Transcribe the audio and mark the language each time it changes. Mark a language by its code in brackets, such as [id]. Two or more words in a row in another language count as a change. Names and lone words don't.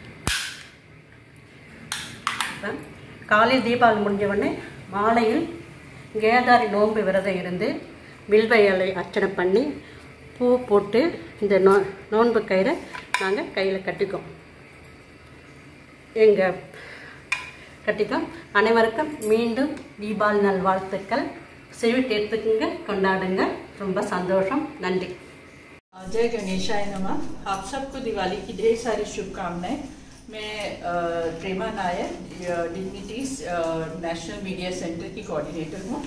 [ta] காலையில் தீபாவளி முடிஞ்ச உடனே மாலையில் கேதாரி நோன்பு விரதம் இருந்து வில்வ இலை அர்ச்சனை பண்ணி பூ போட்டு இந்த நோன்பு கயிறை நாங்கள் கையில் கட்டிக்கோம். அனைவருக்கும் மீண்டும் தீபாவளி நாள் வாழ்த்துக்கள். ஸ்வீட் எடுத்துக்குங்க, கொண்டாடுங்க. ரொம்ப சந்தோஷம். நன்றி. [hi] जय गणेशाय नमः। आप सबको दिवाली की ढेर सारी शुभकामनाएं। मैं प्रेमा नायर, डिग्निटीज नेशनल मीडिया सेंटर की कोऑर्डिनेटर हूँ।